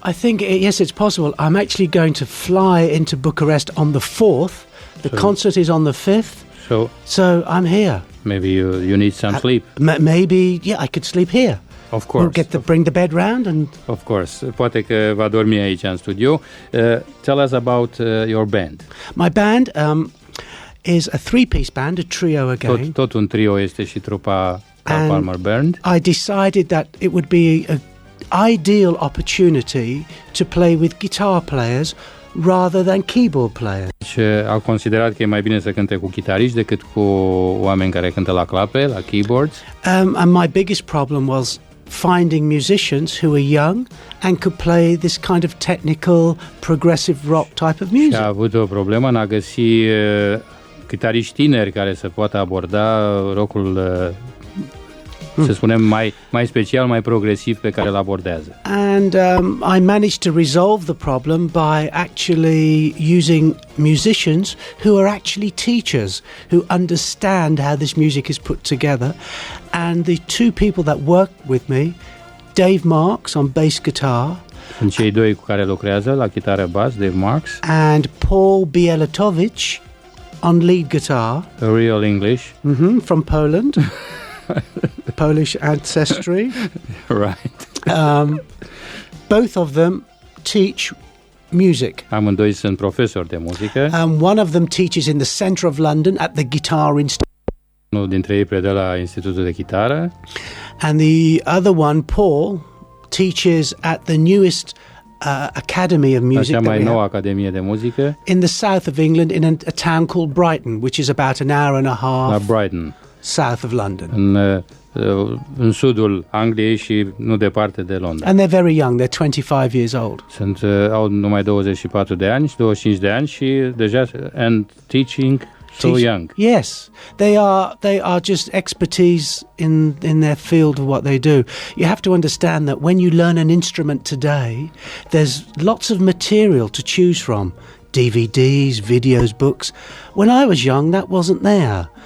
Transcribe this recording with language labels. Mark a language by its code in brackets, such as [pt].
[en] I think, yes, it's possible. I'm actually going to fly into Bucharest on the 4th. The concert is on the 5th. So I'm here. Maybe you need some sleep. Maybe, yeah, I could sleep here. Of course. We'll bring the bed round and... Of course. [ro] Poate că va dormi aici în studio. [en] Tell us about your band. My band is a three-piece band, a trio again. [ro] Tot un trio este și trupa Cal Palmer Band. [en] I decided that it would be an ideal opportunity to play with guitar players rather than keyboard players. [ro] Și au considerat că e mai bine să cânte cu chitariști decât cu oameni care cântă la clape, la keyboards. [en] And my biggest problem was finding musicians who are young and could play this kind of technical, progressive rock type of music. [ro] Și a avut o problemă în a găsi chitariști tineri care să poată aborda rockul, să spunem, mai special, mai progresiv pe care îl abordează. [en] And I managed to resolve the problem by actually using musicians who are actually teachers, who understand how this music is put together. And the two people that work with me, Dave Marks on bass guitar [ro] Sunt cei doi cu care lucrează la chitară bas, Dave Marks. [en] And Paul Bielatovic on lead guitar. A real English. From Poland. Polish ancestry. Right. Both of them teach music. [ro] Amândoi sunt profesori de muzică. [en] One of them teaches in the center of London at the Guitar Institute. [ro] Unul dintre ei predă la Institutul de Chitară. [en] And the other one, Paul, teaches at the newest Academy of Music [ro] Cea mai nouă Academie de Muzică. [en] In the south of England, in a town called Brighton, which is about an hour and a half [ro] la Brighton, [en] south of London. [ro] În sudul Angliei și nu departe de Londra. [en] And they're very young, they're 25 years old. [ro] Au numai 24 de ani și 25 de ani și deja [en] and teaching so young. Yes, they are just expertise in their field of what they do. You have to understand that when you learn an instrument today, there's lots of material to choose from. DVDs, videos, books. When I was young, that wasn't there.